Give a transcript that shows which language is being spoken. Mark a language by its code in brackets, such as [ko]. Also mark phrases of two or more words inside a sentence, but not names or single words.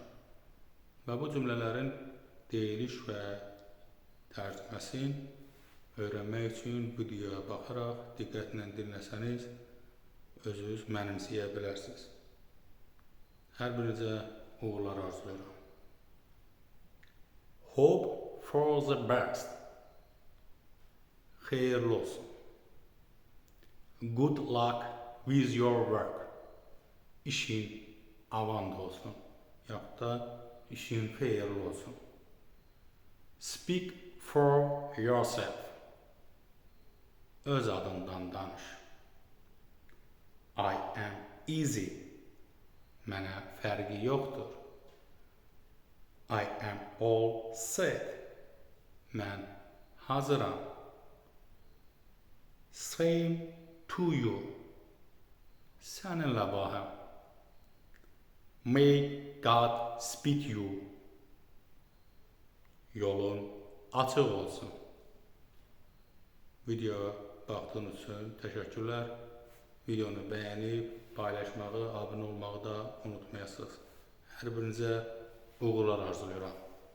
[az] Və bu cümlələrin deyiliş və tərcüməsini öyrənmək üçün videoya baxaraq diqqətlə dinləsəniz, özünüz mənimsəyə bilərsiniz. Hər birinizə uğurlar arzulayıram. [en] Hope for the best. [az] Xeyirli olsun. [en] Good luck with your work. [az] İşin avand olsun. Yaxud da işin xeyirli olsun. [en] Speak for yourself. [az] Öz adından danış. [en] I am easy. [az] Mənə fərqi yoxdur. [en] I am all set. [az] Mən hazıram. [en] Same to you. [az] Səninlə bahəm. [en] May God speed you. [az] Yolun açıq olsun. Videoya baxdığınız üçün təşəkkürlər. Videonu bəyənib, paylaşmağı, abunə olmağı da unutmayasınız. Hər birinizə uğurlar arzulayıram.